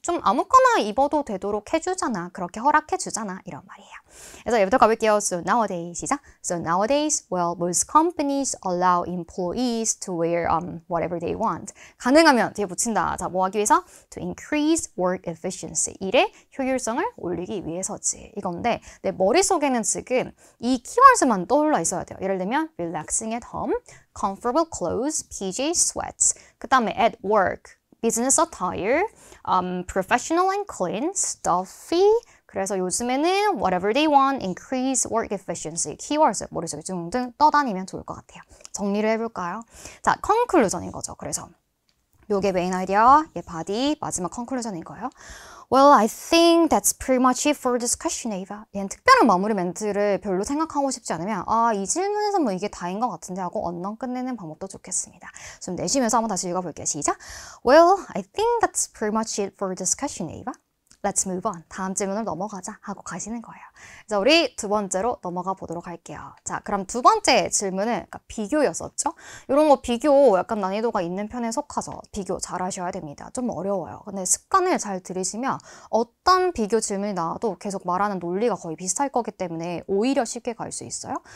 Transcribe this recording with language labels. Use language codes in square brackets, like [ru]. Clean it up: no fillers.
[ko] 좀 아무거나 입어도 되도록 해주잖아. 그렇게 허락해주잖아. 이런 말이에요. 그래서 얘부터 가볼게요. [en] So nowadays 시작. So nowadays, well, most companies allow employees to wear whatever they want. [ko] 가능하면 뒤에 붙인다. 자, 뭐 하기 위해서? [en] To increase work efficiency. [ko] 일의 효율성을 올리기 위해서지. 이건데 내 머릿속에는 지금 이 키워드만 떠올라 있어야 돼요. 예를 들면 [en] relaxing at home, comfortable clothes, PJ sweats. [ko] 그 다음에 [en] at work, business attire, professional and clean, stuffy. [ko] 그래서 요즘에는 [en] whatever they want, [ko] increase work efficiency, keywords 머릿속에 둥둥 떠다니면 좋을 것 같아요. 정리를 해볼까요? 자, conclusion인 거죠. 그래서 요게 메인 아이디어, 얘 바디, 마지막 conclusion인 거예요. [en] Well, I think that's pretty much it for this question, Ava. [ko] 얘는 특별한 마무리 멘트를 별로 생각하고 싶지 않으면 이 질문에서 뭐 이게 다인 것 같은데 하고 언론 끝내는 방법도 좋겠습니다. 좀 내쉬면서 한번 다시 읽어볼게요. 시작. [en] Well, I think that's pretty much it for this question, Ava. Let's move on. [ko] 다음 질문으로 넘어가자 하고 가시는 거예요. 그래서 우리 두 번째로 넘어가 보도록 할게요. 자, 그럼 두 번째 질문은 비교였었죠? 이런 거 비교 약간 난이도가 있는 편에 속하죠. 비교 잘 하셔야 됩니다. 좀 어려워요. 근데 습관을 잘 들이시면 어떤 비교 질문이 나와도 계속 말하는 논리가 거의 비슷할 거기 때문에 오히려 쉽게 갈 수 있어요.